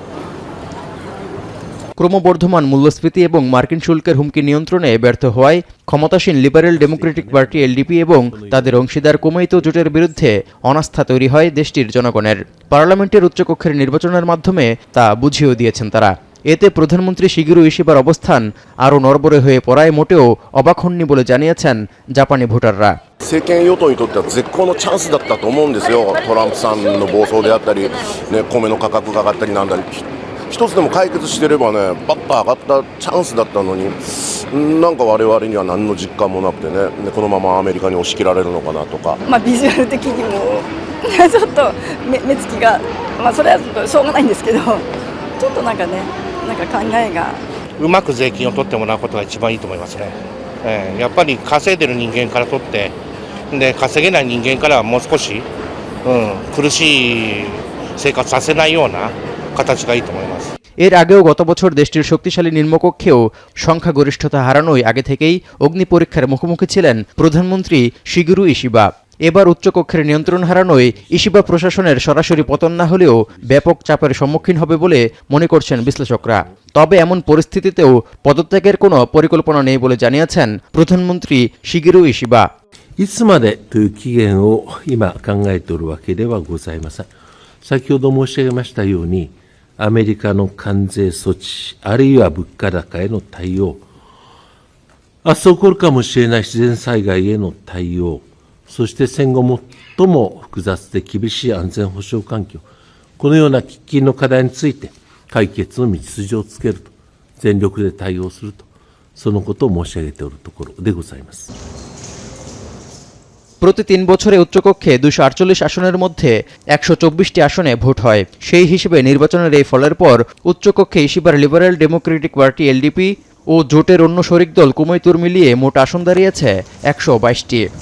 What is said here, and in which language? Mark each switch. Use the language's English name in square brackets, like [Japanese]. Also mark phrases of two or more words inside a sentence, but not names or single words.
[Bangla] ক্রমবর্ধমান মূল্যস্ফীতি এবং মার্কিন শুল্কের হুমকি নিয়ন্ত্রণে ব্যর্থ হওয়ায় ক্ষমতাসীন লিবারেল ডেমোক্রেটিক পার্টি এলডিপি এবং তাদের অংশীদার কুমেইতো জোটের বিরুদ্ধে অনাস্থা তৈরি হয় দেশটির জনগণের। পার্লামেন্টের উচ্চকক্ষের নির্বাচনের মাধ্যমে তা বুঝিয়েও দিয়েছেন তারা। এতে প্রধানমন্ত্রী শিগেরু ইশিবার অবস্থান আরও নড়বড়ে হয়ে পড়ায় মোটেও অবাক হননি বলে জানিয়েছেন জাপানি ভোটাররা। [Japanese] 政権与党にとっては絶好のチャンスだったと思うんですよ。トランプさんの暴走であったり、ね、米の価格が上がったりなんだり一つでも解決してればね、パッと上がったチャンスだったのに、なんか我々には何の実感もなくてね、このままアメリカに押し切られるのかなとか。ビジュアル的にもちょっと目つきが、それはしょうがないんですけど、ちょっとなんかね、なんか考えが。うまく税金を取ってもらうことが一番いいと思いますね。やっぱり稼いでる人間から取って、で稼げない人間からはもう少し、苦しい生活させないような形がいいと思います。 [Bangla] এর আগেও গত বছর দেশটির শক্তিশালী নিম্নকক্ষেও সংখ্যাগরিষ্ঠতা হারানোয় আগে থেকেই অগ্নি পরীক্ষার মুখোমুখি ছিলেন প্রধানমন্ত্রী শিগেরু ইশিবা। এবার উচ্চকক্ষের নিয়ন্ত্রণ হারানোয় ইশিবা প্রশাসনের সরাসরি পতন না হলেও ব্যাপক চাপের সম্মুখীন হবে বলে মনে করছেন বিশ্লেষকরা। তবে এমন পরিস্থিতিতেও পদত্যাগের কোনো পরিকল্পনা নেই বলে জানিয়েছেন প্রধানমন্ত্রী শিগেরু ইশিবা। [Japanese] いつまでという期限を今考えておるわけではございません。先ほど申し上げましたように、アメリカの関税措置、あるいは物価高への対応、明日起こるかもしれない自然災害への対応、そして戦後最も複雑で厳しい安全保障環境、このような喫緊の課題について解決の道筋をつけると、全力で対応すると、そのことを申し上げておるところでございます。 [Bangla] প্রতি 3 বছরে উচ্চকক্ষে 248 আসনের মধ্যে 124টি আসনে ভোট হয়। সেই হিসেবে নির্বাচনের এই ফলের পর উচ্চকক্ষে ইশিবার লিবারেল ডেমোক্রেটিক পার্টি এলডিপি ও জোটের অন্য শরিক দল কুমেইতোর মিলিয়ে মোট আসন দাঁড়িয়েছে 122টি।